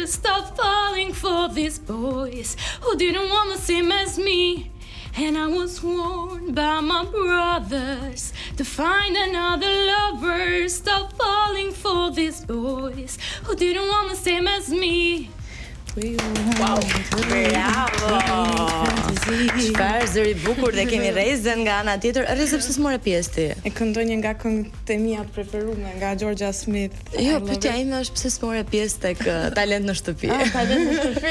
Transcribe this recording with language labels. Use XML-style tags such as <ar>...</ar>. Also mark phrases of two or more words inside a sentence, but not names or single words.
<en>Stop falling for these boys who didn't want the same as me. And I was warned by my brothers to find another lover. Stop falling for these boys who didn't want the same as me. Wow, bravo!</en> <sq>Çfarë zëri bukur dhe kemi Rezën nga ana tjetër. Reze, pse s'more pjesë ti? E këndoj një nga këngët e mia të preferuara nga Georgia Smith. Jo, pyetja ime është pse s'more pjesë tek Talent në shtëpi. Talent në shtëpi.</sq>